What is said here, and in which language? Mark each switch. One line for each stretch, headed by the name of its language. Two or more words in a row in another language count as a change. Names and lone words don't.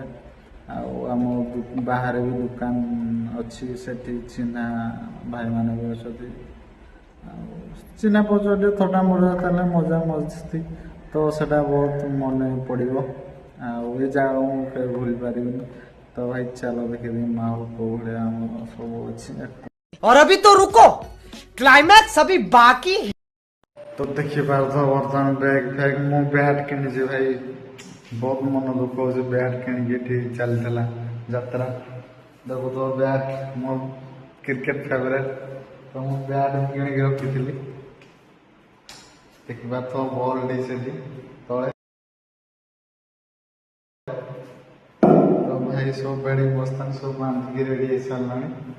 Odia: ଆଉ ଆମ ବାହାରେ ବି ଦୋକାନ ଅଛି ସେଠି ଚିହ୍ନା ଭାଇମାନେ ବି ଅଛନ୍ତି ଆଉ ଚିହ୍ନା ପରିଚୟ ଟିକେ ଥଟା ମଜା ତାହେଲେ ମଜା ମସ୍ତି ତ ସେଟା ବହୁତ ମନେ ପଡ଼ିବ ଆଉ ଏ ଜାଗାକୁ ମୁଁ କେବେ ଭୁଲି ପାରିବିନି। ତ ଭାଇ ଚାଲ ଦେଖିବି ମାହୋଲ କୋଉ ଭଳିଆ ଆମର ସବୁ ଅଛି।
Hindi: और अभी तो रुको क्लाइमैक्स अभी बाकी है।
Odia: तो ଦେଖିପାରୁଥିବ ବର୍ତ୍ତମାନ ବ୍ୟାଗ୍ ଫ୍ୟାଗ୍ ମୁଁ ବ୍ୟାଟ୍ କିଣିଛି ଭାଇ ବହୁତ ମନ ଦୁଃଖ ହେଉଛି ବ୍ୟାଟ୍ କିଣିକି ଏଠି ଚାଲିଥିଲା ଯାତ୍ରା ଦେଖୁଥିବ ବ୍ୟାଟ୍ ମୋ
English: cricket favourite
Odia: ତ ମୁଁ ବ୍ୟାଟ୍ କିଣିକି ରଖିଥିଲି ଦେଖିପାରୁଥିବ ବଲ୍ଟି ସେଠି ତଳେ ତ ଭାଇ ସବୁ ବେଡ଼ି ବସ୍ତାନି ସବୁ ବାନ୍ଧିକି ରେଡ଼ି ହେଇସାରିଲାଣି।